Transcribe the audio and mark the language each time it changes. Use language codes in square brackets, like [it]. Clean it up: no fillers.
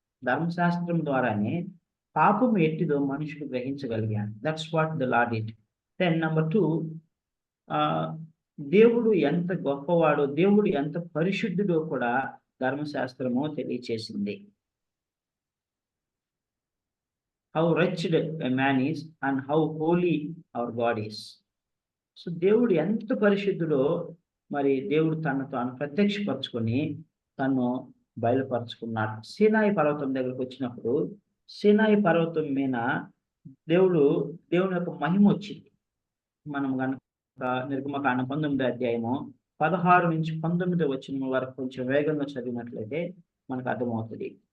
[te] ధర్మశాస్త్రం ద్వారానే పాపము ఎట్టిదో మనుషుడు గ్రహించగలిగాడు. [en] That's what the law did. [te] Then number 2, దేవుడు ఎంత గొప్పవాడో, దేవుడు ఎంత పరిశుద్ధుడో కూడా ధర్మశాస్త్రము తెలియచేసింది. [en] How wretched a man is and how holy our God is. [te] So దేవుడు ఎంత పరిశుద్ధుడో మరి దేవుడు తనను తాను ప్రత్యక్షపరచుకొని తను బయలుపరుచుకున్నాడు. సీనాయి పర్వతం దగ్గరకు వచ్చినప్పుడు, సీనాయి పర్వతం మీద దేవుని యొక్క మహిమ వచ్చింది. మనం కనుక నిర్గమకాండం 19వ అధ్యాయము 16 నుంచి 19 వచనం వరకు కొంచెం వేగంగా చదివినట్లయితే మనకు అర్థమవుతుంది.